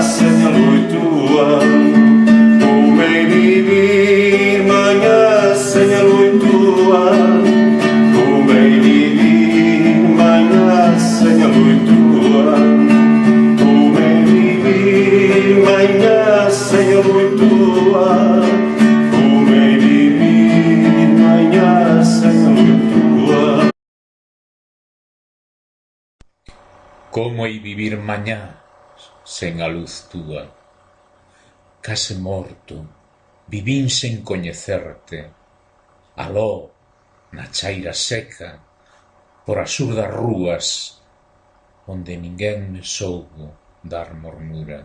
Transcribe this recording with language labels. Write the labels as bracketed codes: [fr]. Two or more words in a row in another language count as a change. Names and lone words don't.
[pt] sem a luz tua, como é vivir manhã sem a luz tua, como é viver manhã sem a luz tua, como é viver manhã sem a luz tua, como é viver manhã sem a luz tua. [gl] Como hai vivir mañá sen a luz túa? Case morto, vivín sen coñecerte, aló, na chaira seca, por as surdas rúas, onde ninguén me soubo dar mornura.